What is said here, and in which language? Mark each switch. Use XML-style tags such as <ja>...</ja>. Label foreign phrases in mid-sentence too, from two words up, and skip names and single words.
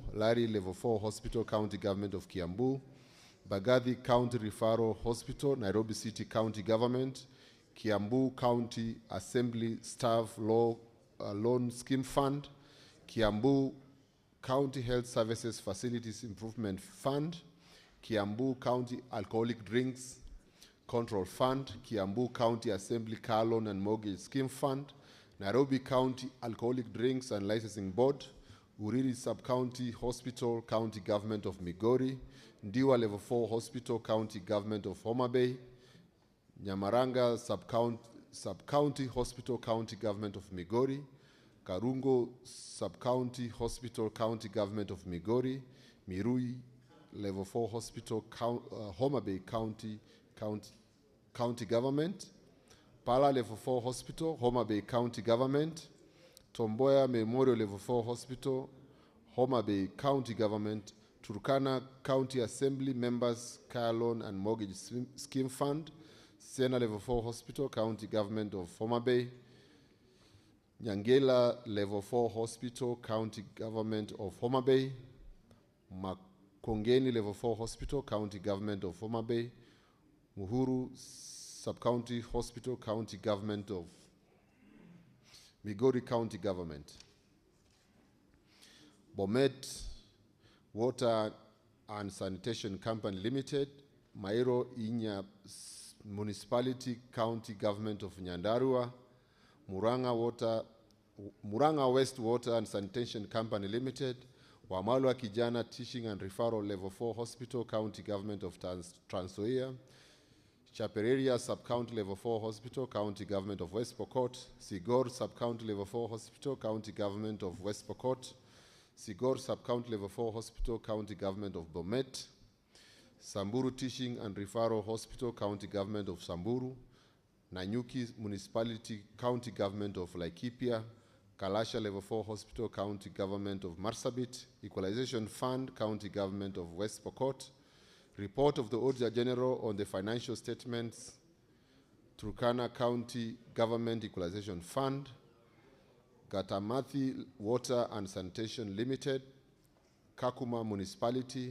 <en>Lari Level 4 Hospital, County Government of Kiambu. Bagathi County Referral Hospital, Nairobi City County Government. Kiambu County Assembly Staff Loan Scheme Fund. Kiambu County Health Services Facilities Improvement Fund. Kiambu County Alcoholic Drinks Control Fund. Kiambu County Assembly Car Loan and Mortgage Scheme Fund. Nairobi County Alcoholic Drinks and Licensing Board. Uriri Sub-County Hospital, County Government of Migori. Ndiwa Level 4 Hospital, County Government of Homa Bay. Nyamaranga Sub-County Hospital, County Government of Migori. Karungo Sub-County Hospital, County Government of Migori. Mirui Level 4 Hospital, Homa Bay County Government. Pala Level 4 Hospital, Homa Bay County Government. Tomboya Memorial Level 4 Hospital, Homa Bay County Government. Turkana County Assembly Members Car Loan and Mortgage Scheme Fund. Sena Level 4 Hospital, County Government of Homa Bay. Nyangela Level 4 Hospital, County Government of Homa Bay. Makongeni Level 4 Hospital, County Government of Homa Bay. Muhuru Sub-County Hospital, County Government of Migori County Government. Bomet Water and Sanitation Company Limited. Mairo Inya Municipality, County Government of Nyandarua. Muranga West Water and Sanitation Company Limited. Wamalwa Kijana Teaching and Referral Level 4 Hospital, County Government of Trans Nzoia. Chapereria Sub-County Level 4 Hospital, County Government of West Pokot. Sigor Sub-County Level 4 Hospital, County Government of West Pokot. Sigor Sub-County Level 4 Hospital, County Government of Bomet. Samburu Teaching and Referral Hospital, County Government of Samburu. Nanyuki Municipality, County Government of Laikipia. Kalasha Level 4 Hospital, County Government of Marsabit. Equalization Fund, County Government of West Pokot. Report of the Auditor General on the financial statements, Turkana County Government Equalization Fund. Gatamathi Water and Sanitation Limited. Kakuma Municipality.</en>